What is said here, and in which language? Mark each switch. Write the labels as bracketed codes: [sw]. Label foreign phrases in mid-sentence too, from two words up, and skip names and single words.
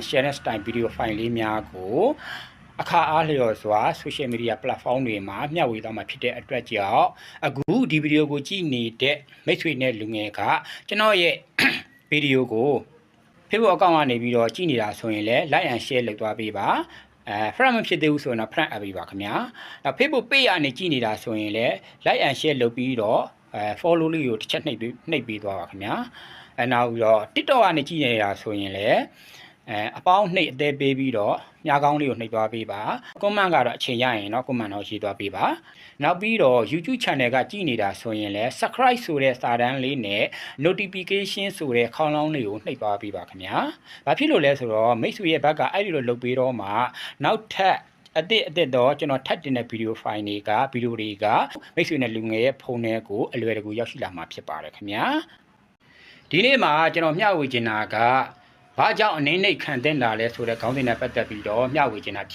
[en] Sharing Style Video File [my] လေးများကိုအခါအားလျော်စွာ [en] social media platform [my] တွေမှာမျှဝေသွားမှာဖြစ်တဲ့အတွက်ကြောင့်အခုဒီဗီဒီယိုကိုကြည့်နေတဲ့မိတ်ဆွေနဲ့ လူငယ်ကကျွန်တော်ရဲ့ဗီဒီယိုကို Facebook account ကနေပြီးတော့ကြည့်နေတာဆိုရင်လည်း [en] like and share [my] လုပ်သွားပေးပါfriend မဖြစ်သေးဘူးဆိုရင်တော့ friend အပ်ပေးပါခင်ဗျာ Facebook page ကနေကြည့်နေတာဆိုရင်လည်း [en] like and share [my] လုပ်ပြီးတော့follow လေးကိုတစ်ချက်နှိပ်ပေးသွားပါခင်ဗျာနောက်ပြီးတော့ TikTok ကနေကြည့်နေတာဆိုရင်လည်းအပေါင်းနှိပ်အသေးပေးပြီးတော့ညာကောင်းလေးကိုနှိပ်သွားပေးပါ comment ကတော့အချိန်ရရင်တော့ comment တော့ရေးသွားပေးပါနောက်ပြီးတော့ YouTube channel ကကြည့်နေတာဆိုရင်လည်း subscribe ဆိုတဲ့စာတန်းလေးနဲ့ notification ဆိုတဲ့ခေါင်းလောင်းလေးကိုနှိပ်သွားပေးပါခင်ဗျာဘာဖြစ်လို့လဲဆိုတော့မိတ်ဆွေရဲ့ဘက်ကအဲ့ဒီလိုလုပ်ပေးတော့မှနောက်ထပ်အသစ်တော့ကျွန်တော်ထပ်တင်တဲ့ဗီဒီယိုဖိုင်တွေကမိတ်ဆွေနဲ့လူငယ်ရဲ့ဖုန်းထဲကိုအလွယ်တကူရောက်ရှိလာမှာဖြစ်ပါတယ်ခင်ဗျာဒီနေ့မှာကျွန်တော်မျှဝေချင်တာကဘာကြောင့်အနေနဲ့ခံတဲ့လာလဲဆိုတဲ့ခေါင်းစဉ်နဲ့ပတ်သက်ပြီးတော့မျှဝေချင်တာ